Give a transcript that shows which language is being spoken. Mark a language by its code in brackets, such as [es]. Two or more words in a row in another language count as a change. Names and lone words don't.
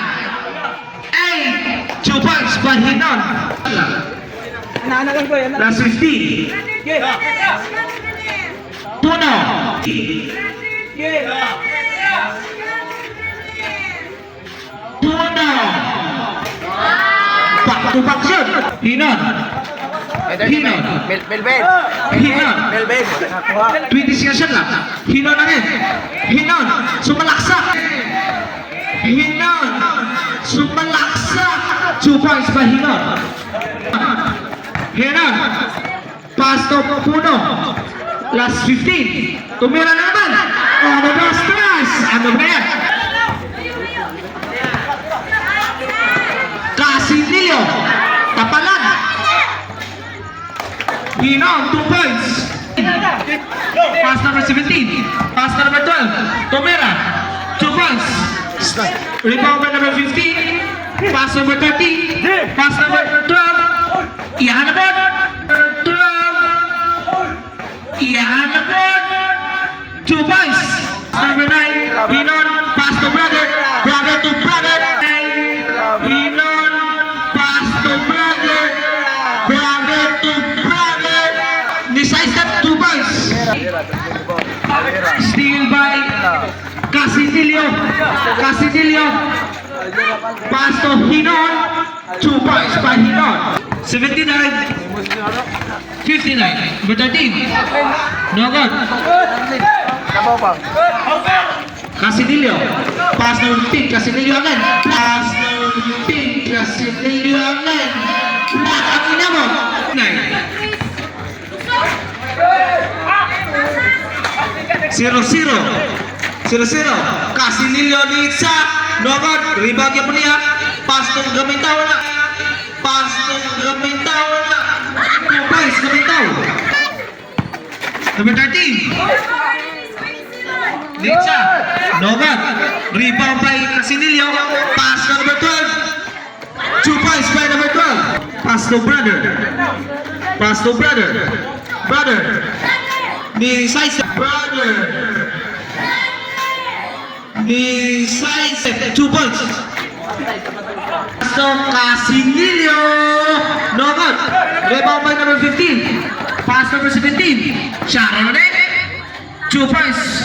[en] 8. 2 points by Hinon. [tl] Naanagan ko yan. [en] Last 15. Puno. Puno. Back to back shot. Hinon. Hinon. Melbel. Hinon. Melbel. [tl] 20 [en] seconds shot [tl] lang. Hinon na rin. Hinon. Sumalaksak. Hinon. [en] Sumalaksak. 2 points by Hinon. Hinon. Pass to Puno. [tl] Last 15. Tumira na naman. [en] Oh, the last stress. [tl] Ano ba yan? Casinillo. [en] Tapalan. Hinon, 2 points. Pass number 17. Pass number 12. Tomera, 2 points. Rebound by number 15. Pass number 13. Pass number 12. Ihanapon. 12. Ihanapon. 2 points. Number 9. Hinon, pass to brother. Brother to brother. Hinon, pass to brother. Brother to brother. Decisive 2 points. Steal by Casinillo. Casinillo. Pass to Hinon. 2 points by Hinon. 79. 59. Number 13. No good. Casinillo. Pass number 15, Casinillo again. Pass number 15, Casinillo again. [tl] Ang ina mo. 0-0. Casinillo ni Itza. [en] No good. [tl] Rebound niya po niya. [en] Pass ng Gamintaw na. 2 points, Gamintaw. Number 13. Litsa, Nogat, rebound by Casinillo, pass to number 12, 2 points by number 12, pass to brother, ni size, ni size, 2 points, pass to Casinillo, Nogat, rebound by number 15, pass number 17, Sharon ulit, 2 points.